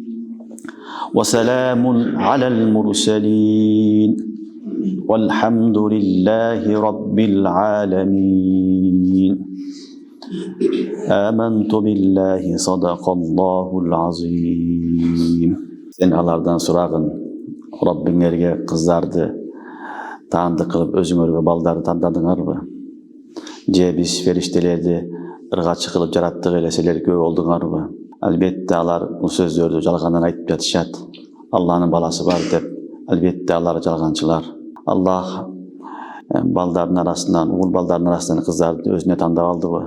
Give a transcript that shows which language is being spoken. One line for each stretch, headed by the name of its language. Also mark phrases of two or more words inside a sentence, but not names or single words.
Arabic: وسلام على المرسلين والحمد لله رب العالمين آمنت بالله صدق الله العظيم.
Kyrgyz: Сен алардан сурагын Раббиңерге кыздарды таандык кылып өзүңөргө балдарды тандадыңарбы? Же биз фериштелерди ыргачы кылып жараттык эле силер көп болдуңарбы? Албетте алар бул сөздөрдү жалгандан айтып жатышат. Алланын баласы бар деп. Албетте алар жалганчылар. Аллах балдардын арасынан, уул балдардын арасынан кыздарды өзүнө тандап алдыбы?